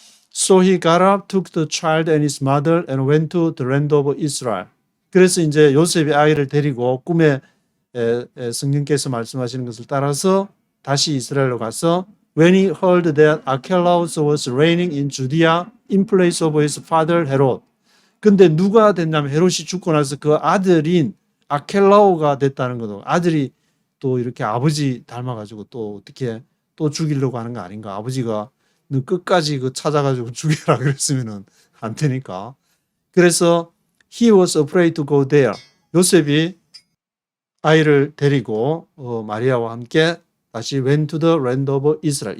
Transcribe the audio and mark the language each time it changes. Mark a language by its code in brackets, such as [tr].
[en] So he got up, took the child and his mother, and went to the land of Israel. [ko] 그래서 이제 요셉이 아이를 데리고 꿈에 성령께서 말씀하시는 것을 따라서 다시 이스라엘로 가서 [en] When he heard that Archelaus was reigning in Judea in place of his father Herod. [ko] 근데 누가 됐냐면 헤롯이 죽고 나서 그 아들인 아켈라오가 됐다는 거죠. 아들이 또 이렇게 아버지 닮아가지고 또 어떻게 또 죽이려고 하는 거 아닌가. 아버지가 너 끝까지 찾아가지고 죽여라 그랬으면은 안 되니까. 그래서 [en] he was afraid to go there. [ko] 요셉이 아이를 데리고 마리아와 함께 다시 [en] went to the land of Israel.